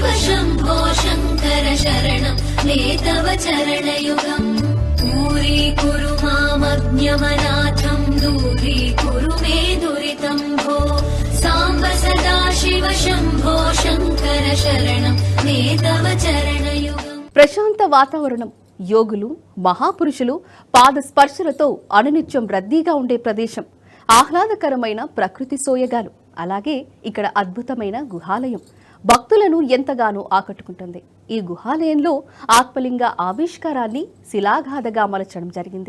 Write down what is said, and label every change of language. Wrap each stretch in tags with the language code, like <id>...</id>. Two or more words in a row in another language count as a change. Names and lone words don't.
<sa>शम्भो शङ्कर शरणं मे तव चरणयुगम् दूरीकुरु मामज्ञमनाथं दूरीकुरु मे दुरितं भो साम्ब सदा शिव शम्भो शङ्कर शरणं मे तव चरणयुगम्</sa> <te>ప్రశాంత వాతావరణం, యోగులు, మహాపురుషులు పాద స్పర్శలతో అనునిత్యం రద్దీగా ఉండే ప్రదేశం, ఆహ్లాదకరమైన ప్రకృతి సోయగాలు, అలాగే ఇక్కడ అద్భుతమైన గుహాలయం భక్తులను ఎంతగానో ఆకట్టుకుంటుంది. ఈ గుహాలయంలో ఆత్మలింగ ఆవిష్కారాన్ని శిలాగాథగా మలచడం జరిగింది.</te>